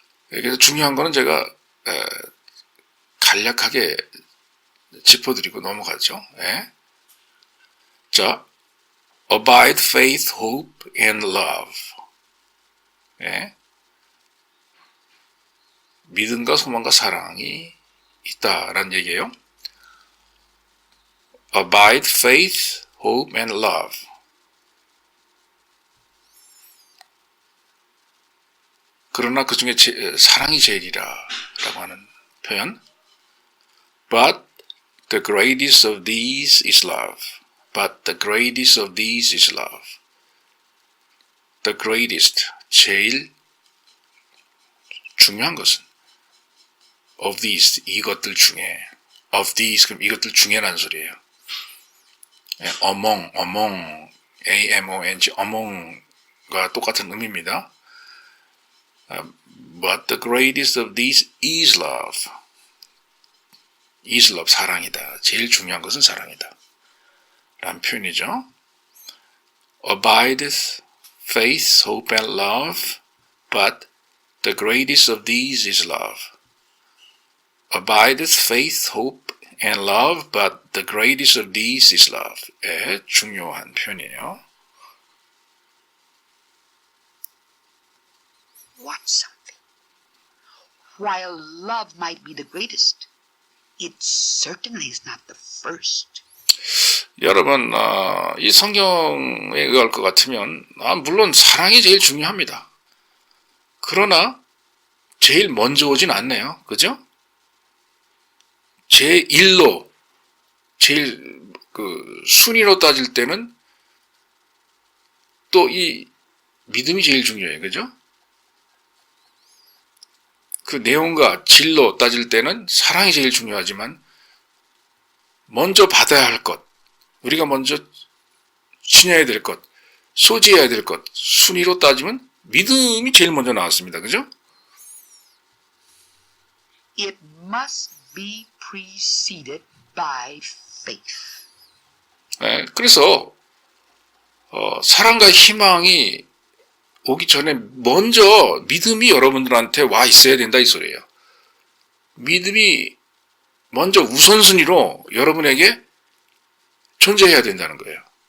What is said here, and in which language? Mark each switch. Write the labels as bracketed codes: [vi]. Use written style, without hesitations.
[ko] 그래서 중요한 거는 제가 간략하게 짚어드리고 넘어가죠. 자, [en] abide, faith, hope, and love. 예? [ko] 믿음과 소망과 사랑이 있다라는 얘기예요. [en] Abide, faith, hope, and love. [ko] 그러나 그 중에 사랑이 제일이라 라고 하는 표현. [en] But the greatest of these is love. But the greatest of these is love. The greatest, [ko] 제일 중요한 것은 [en] of these, [ko] 이것들 중에 [en] of these, [ko] 그럼 이것들 중에라는 소리예요. among, A-M-O-N-G, among과 똑같은 의미입니다. [en] But the greatest of these is love. is love, [ko] 사랑이다. 제일 중요한 것은 사랑이다. 라는 표현이죠. [en] Abideth, faith, hope, and love, but the greatest of these is love. Abideth, faith, hope, and love, but the greatest of these is love. [ko] 의 중요한 표현이에요. [en] Watch something. While love might be the greatest, it certainly is not the first. [ko] 여러분, 이 성경에 의할 것 같으면 물론 사랑이 제일 중요합니다. 그러나 제일 먼저 오진 않네요. 그죠? 제1로 제일 순위로 따질 때는 또 이 믿음이 제일 중요해요. 그죠? 그 내용과 질로 따질 때는 사랑이 제일 중요하지만 먼저 받아야 할 것, 우리가 먼저 지녀야 될 것, 소지해야 될 것, 순위로 따지면 믿음이 제일 먼저 나왔습니다. 그죠? [en] It must be preceded by faith. [ko] 네, 그래서 사랑과 희망이 오기 전에 먼저 믿음이 여러분들한테 와 있어야 된다 이 소리예요. 믿음이 먼저 우선순위로 여러분에게 존재해야 된다는 거예요.